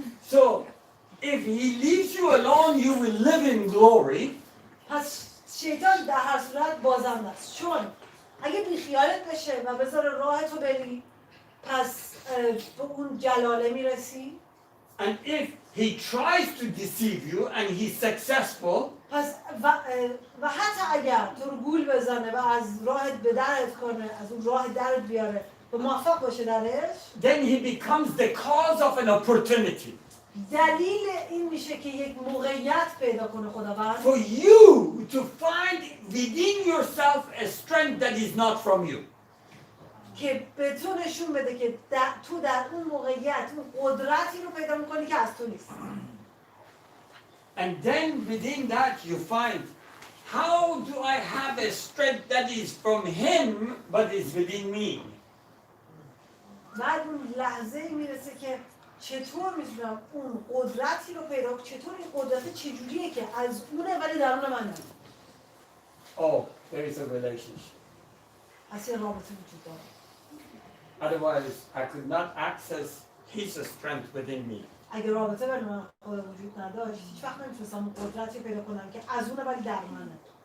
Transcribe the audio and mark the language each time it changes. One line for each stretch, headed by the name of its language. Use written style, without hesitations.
English: So if he leaves you alone, you will live in glory.
Persian: پس شیطان در هر صورت بازنده است، چون اگه بیخیالت بشه و بذاره راه تو بری پس به اون جلاله میرسی.
English: And if he tries to deceive you and he's successful,
Persian: پس و حتی اگر تو رو گول بزنه و از راهت به درت کنه، از اون راه درت بیاره و موفق باشه درش،
English: then he becomes the cause of an opportunity
Persian: دلیل این میشه که یک موقعیت پیدا کنه خداوند
English: for you to find within yourself a strength that is not from you.
Persian: که به تو نشون بده که تو در اون موقعیت اون قدرتی رو پیدا میکنی که از تو نیست.
English: And then within that you find, how do I have a strength that is from him but is within me?
Persian: بعد اون لحظه میرسه که چطور میتونم اون قدرتی رو پیدا کنم، چطور این قدرت چجوریه که از اونه ولی درون منه.
English: Oh, there is a relationship.
Persian: پس یه رابطه وجود داره.
English: Otherwise, I could not access his strength within me.
Persian: اگه رابطه بین من خدا وجود نداشت هیچ وقت نمیتونستم اون قدرتی پیدا کنم که از اونه ولی در منه.